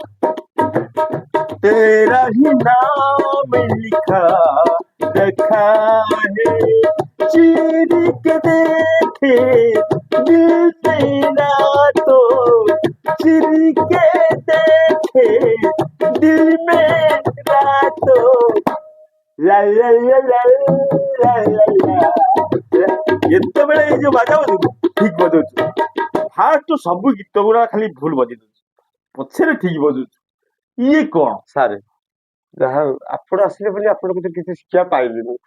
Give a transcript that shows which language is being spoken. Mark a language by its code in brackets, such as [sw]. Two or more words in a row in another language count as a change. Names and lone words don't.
[hi] तेरा ही नाम लिखा रखा है, चीर के देखे दिल तेरा तो, चीर के देखे दिल मेरा तो, ला ला ला ला ला ला ला। [or] ଯେତେବେଳେ ଏଇ ଯୋଉ ବାଜା ବଜଉଛୁ ଠିକ ବଜଉଛୁ, ଫାଷ୍ଟ ସବୁ ଗୀତ ଗୁଡା ଖାଲି ଭୁଲ ବଜେଇ ଦଉଛୁ, ପଛରେ ଠିକ ବଜଉଛୁ। ଇଏ କଣ? ସାର୍, ଯାହା ହଉ ଆପଣ ଆସିଲେ ବୋଲି ଆପଣଙ୍କ କତିରୁ କିଛି ଶିକ୍ଷା ପାଇଲି ମୁଁ।